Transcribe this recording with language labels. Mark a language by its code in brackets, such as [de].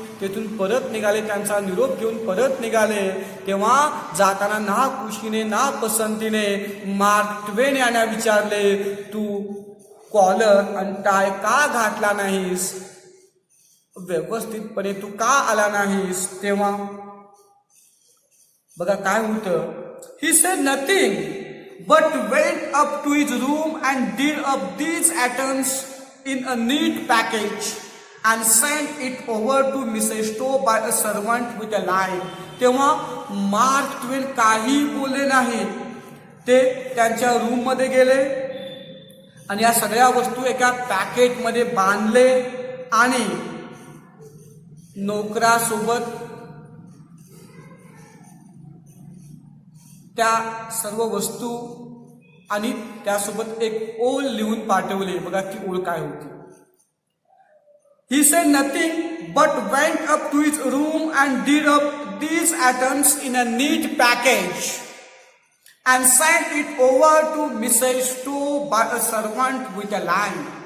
[mr] तेथून परत निघाले, त्यांचा निरोप घेऊन परत निघाले, तेव्हा जाताना ना खुशीने ना पसंतीने मार्क ट्वेन यांना विचारले, तू कॉलर आणि टाय का घातला नाहीस, व्यवस्थितपणे तू का आला नाहीस. तेव्हा बघा काय होतं. [en] He said nothing but went up to his room and did up these atoms in a neat package and sent it over to Mrs. Stowe by a servant with a line. [mr] तेव्हा mark ट्वेन काही बोलले नाही. ते त्यांच्या room मध्ये गेले आणि या सगळ्या वस्तू एका पॅकेटमध्ये बांधले आणि नोकरासोबत त्या सर्व वस्तू आणि त्यासोबत एक ओळ लिहून पाठवले. बघा ती ओळ काय होती. [en] He said nothing but went up to his room and did up these atoms in a neat package and sent it over to Mrs. Stowe by a servant with a line.